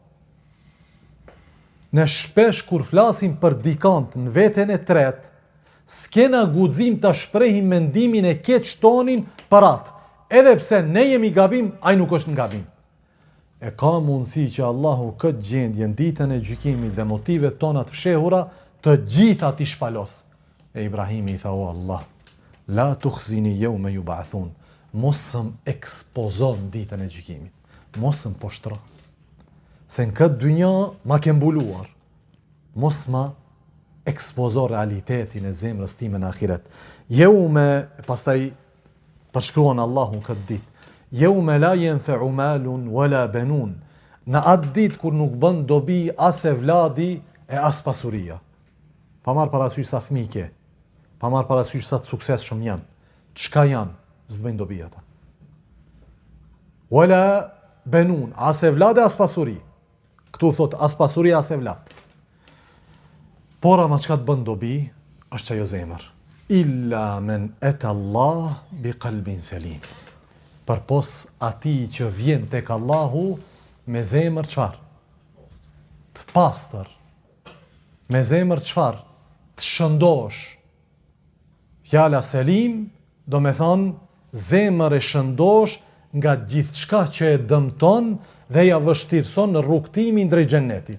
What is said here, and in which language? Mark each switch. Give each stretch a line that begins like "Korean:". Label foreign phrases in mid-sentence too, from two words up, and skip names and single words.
Albanian: Ne shpesh kur flasim për dikant në veten e tretë, s'kena guxim ta shprehim mendimin e keq tonin për atë. Edhe pse ne jemi gabim, ai nuk është në gabim. E ka mundësi që Allahu këtë gjendje në ditën e gjykimit dhe motivet tona të fshehura të gjitha t'i shpalos. E Ibrahimi i tha, o Allah,
Arabic: لا تخزني يوم يبعثون,
Albanian: mos më ekspozon ditën e gjykimit, mos më poshtro. Se në këtë dynja ma ke mbuluar, mos ma ekspozo realitetin e zemrës time në ahiret. Yawma, pastaj përshkruan Allahu këtë ditë,
Arabic: يوم لا ينفع مال ولا بنون,
Albanian: në atë ditë kur nuk bën dobi as e vladi e as pasuria. Pa marr parasysh sa fëmijë ke, pa marr parasysh sa të suksesshëm janë, çka janë, s'të bëjnë dobi ata.
Arabic: ولا بنون,
Albanian: as e vladi as pasuri. Këtu thot as pasuria as e vlad. Por ama çka të bën dobi është ajo zemër.
Arabic: إلا من أتى الله بقلب سليم.
Albanian: Përpos ati që vjen tek Allahu me zemër çfarë? Të pastër. Me zemër çfarë? Të shëndosh. Fjala selim do me thonë zemër e shëndosh nga gjithçka që e dëmton dhe ja vështirëson në rrugtimin drejt xhennetit.